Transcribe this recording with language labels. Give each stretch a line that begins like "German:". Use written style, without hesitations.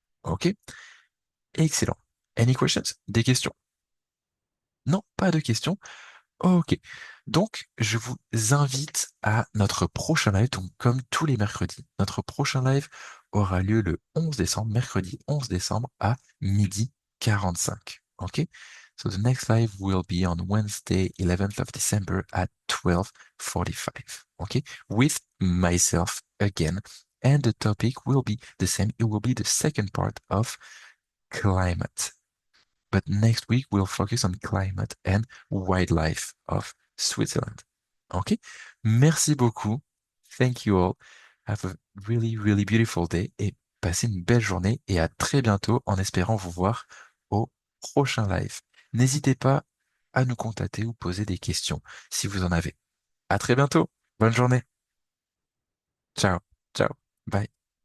French: Ok? Excellent.
English: Any questions?
French: Des questions? Non, pas de questions. Ok. Donc, je vous invite à notre prochain live. Donc, comme tous les mercredis, notre prochain live aura lieu le 11 décembre, mercredi 11 décembre à 12h45. Ok?
English: So the next live will be on Wednesday, 11th of December at 12:45. Okay? With myself again. And the topic will be the same. It will be the second part of climate. But next week, we'll focus on climate and wildlife of Switzerland.
French: Ok? Merci beaucoup.
English: Thank you all. Have a really, really beautiful day
French: et passez une belle journée et à très bientôt en espérant vous voir au prochain live. N'hésitez pas à nous contacter ou poser des questions si vous en avez. À très bientôt. Bonne journée. Ciao. Ciao. Bye.